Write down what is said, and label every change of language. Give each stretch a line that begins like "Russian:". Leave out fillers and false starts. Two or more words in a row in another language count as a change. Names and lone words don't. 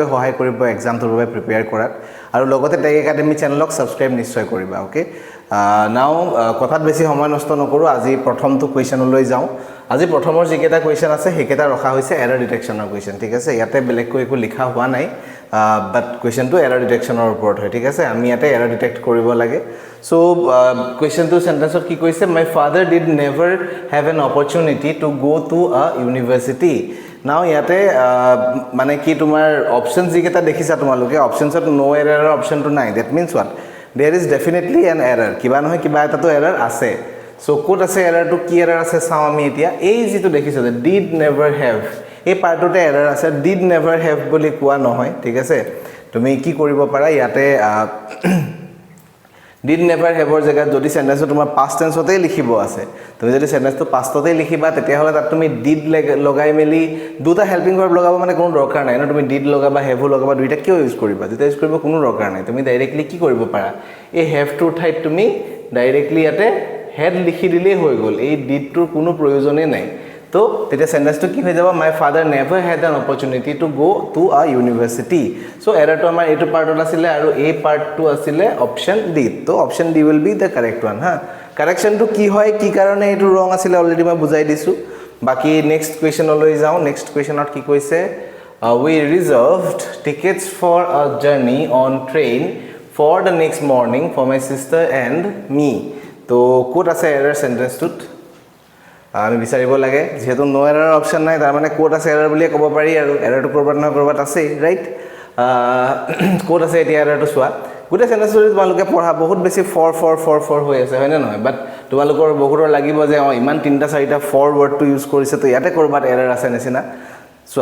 Assamese: সহায় কৰিব এক্সামটোৰ বাবে প্ৰিপেয়াৰ কৰাত আৰু লগতে টেক একাডেমী চেনেলক সাবস্ক্ৰাইব নিশ্চয় কৰিবা
English: okay now
Assamese: কথাত বেছি সময় নষ্ট নকৰো আজি প্ৰথমটো কোৱেশ্চনলৈ যাও আজি প্ৰথমৰ যিকেটা কোৱেশ্চন আছে হেকেটা ৰখা হৈছে এৰৰ ডিটেকচনৰ কোৱেশ্চন ঠিক আছে ইয়াতে বেলেগকৈ একো লিখা হোৱা নাই বাট কোৱেশ্চনটো
English: error detection
Assamese: ওপৰত হয় ঠিক আছে আমি ইয়াতে
English: error detect
Assamese: কৰিব লাগে সো কোৱেশ্চনটো সেন্টেন্সত কি কৈছে
English: my father did never have an opportunity to go to a university
Assamese: নাও ইয়াতে মানে কি তোমাৰ অপশনস যিকেটা দেখিছা তোমালোকে অপশনসত নো এৰৰৰ অপশনটো নাই
English: that means what there is definitely an error
Assamese: কিবা নহয় কিবা এটা তো এৰৰ আছে সো কোড আছে এৰৰটো কি এৰৰ আছে চাও আমি এতিয়া এই যেটো দেখিছো যে
English: did never have
Assamese: এই পাৰ্টটোতে এৰৰ আছে
English: did never have
Assamese: বুলি কোৱা নহয় ঠিক আছে তুমি কি কৰিব পাৰা ইয়াতে
English: did never have
Assamese: ৰ জায়গাত যদি সেন্টেন্সটো তোমাৰ
English: past tense
Assamese: হতে লিখিব আছে তুমি যদি সেন্টেন্সটো past হতে লিখিবা তেতিয়া হলে তাত তুমি did লগাই মেলি দুটা
English: helping verb
Assamese: লগাব মানে কোনো দৰকাৰ নাই না তুমি did লগাবা have লগাবা দুইটা কিয় ইউজ কৰিবা যেটা ইউজ কৰিব কোনো দৰকাৰ নাই তুমি ডাইৰেক্টলি কি কৰিব পাৰা এই have টোৰ ঠাইত তুমি ডাইৰেক্টলি ইয়াতে had লিখি দিলেই হৈ গল এই did টোৰ কোনো প্ৰয়োজনে নাই তো তেতিয়া সেন্টেন্সটো কি হৈ যাব
English: my father never had an opportunity to go to a university
Assamese: সো এৰৰটো আমাৰ এটো পাৰ্টত আছিল আৰু এই পাৰ্টটো আছিল অপশন ডি তো
English: option D will be the correct one
Assamese: হা কাৰেকশনটো কি হয় কি কাৰণে এটো ৰং আছিল অলৰেডি মই বুজাই দিছো বাকি
English: next question
Assamese: যাও
English: next question
Assamese: কি কৈছে
English: we reserved tickets for a journey on train for the next morning for my sister and me
Assamese: তো কোড আছে এৰৰ সেন্টেন্সটোত আমি বিচাৰিব লাগে যেহেতু
English: no error
Assamese: অপশন নাই তাৰ মানে কোড আছে এৰৰ বুলি ক'ব পাৰি আৰু এৰৰটো কৰবাত না কৰবাত আছে ৰাইট কোড আছে এতিয়া এৰৰটো চোৱা গুটে সেন্টেন্সটো তোমালোকে পঢ়া বহুত বেছি ফৰ হৈ আছে হয় না নহয় বাট তোমালোকৰ বহুতৰ লাগিব যে ইমান তিনটা চাৰিটা
English: for word
Assamese: ইউজ কৰিছে তো ইয়াতে কৰবাত এৰৰ আছে নিচিনা সো